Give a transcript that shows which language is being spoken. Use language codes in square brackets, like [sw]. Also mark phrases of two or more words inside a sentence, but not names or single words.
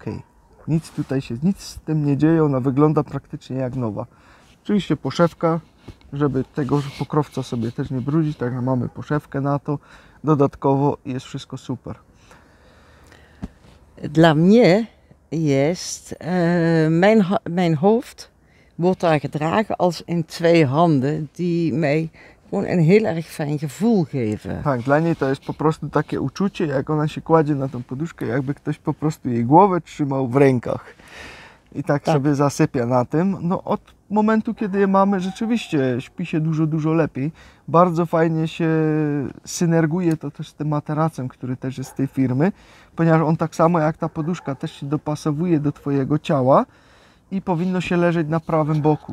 [pl] Nic tutaj się, nic z tym nie dzieje, ona wygląda praktycznie jak nowa. Oczywiście poszewka, żeby tego pokrowca sobie też nie brudzić, tak mamy poszewkę na to. Dodatkowo jest wszystko super. Dla mnie jest [nl] mijn hoofd wordt daar gedragen als in 2 handen die mij gewoon een heel erg fijn gevoel geven. [pl] Tak, dla niej to jest po prostu takie uczucie, jak ona się kładzie na tą poduszkę, jakby ktoś po prostu jej głowę trzymał w rękach. I tak sobie zasypia na tym. No od momentu, kiedy je mamy, rzeczywiście śpi się dużo lepiej. Bardzo fajnie się synerguje to też z tym materacem, który też jest z tej firmy, ponieważ on tak samo jak ta poduszka też się dopasowuje do Twojego ciała i powinno się leżeć na prawym boku.